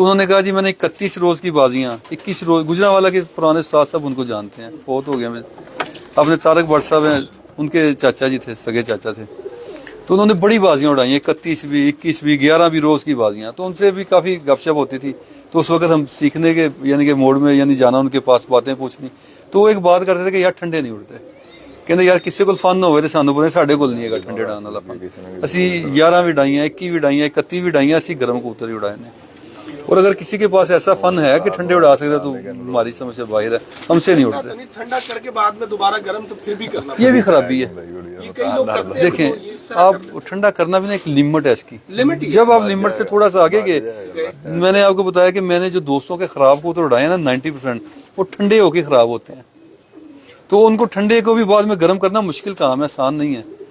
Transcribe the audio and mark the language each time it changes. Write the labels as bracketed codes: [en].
[hi] तो उन्होंने कहा जी मैंने 31 रोज़ की बाजियाँ 21 रोज़, गुजरांवाला के पुराने उस्ताद साहब उनको जानते हैं, बहुत हो गया मैं, अपने तारक भट्ट साहब हैं, उनके चाचा जी थे, सगे चाचा थे, तो उन्होंने बड़ी बाजियाँ उड़ाई हैं, 31 भी 21 भी 11 भी रोज़ की बाजियाँ, तो उनसे भी काफ़ी गपशप होती थी। तो उस वक्त हम सीखने के यानी कि मोड में यानी जाना उनके पास बातें पूछनी, तो वो एक बात करते थे कि यार ठंडे नहीं उड़ते, [pa] ਕਹਿੰਦੇ ਯਾਰ ਕਿਸੇ ਕੋਲ ਫਨ ਹੋਵੇ ਤੇ ਸਾਨੂੰ ਪਤਾ ਸਾਡੇ ਕੋਲ ਨਹੀਂ ਹੈਗਾ ਠੰਡੇ ਉਡਾਉਣ ਵਾਲਾ ਫਨ। ਅਸੀਂ 11 ਵੀ ਉਡਾਈਆਂ 21 ਵੀ ਉਡਾਈਆਂ 31 ਵੀ ਉਡਾਈਆਂ, ਅਸੀਂ ਗਰਮ ਕਬੂਤਰ [hi] ही उड़ाए हैं। और अगर किसी के पास ऐसा फन है कि ठंडे उड़ा सकता तो हमारी समझ से बाहर है, हमसे नहीं उड़ते। ठंडा करके बाद में दोबारा गर्म तो फिर भी करना, ये भी खराबी है। ये कई लोग करते हैं। देखें आप ठंडा करना भी ना एक लिमिट है इसकी, लिमिट ही जब आप लिमिट से थोड़ा सा आगे गए, मैंने आपको बताया कि मैंने जो दोस्तों के खराब कबूतर उड़ाए ना 90% वो ठंडे होके खराब होते हैं, तो उनको ठंडे को भी बाद में गर्म करना मुश्किल काम है, आसान नहीं है।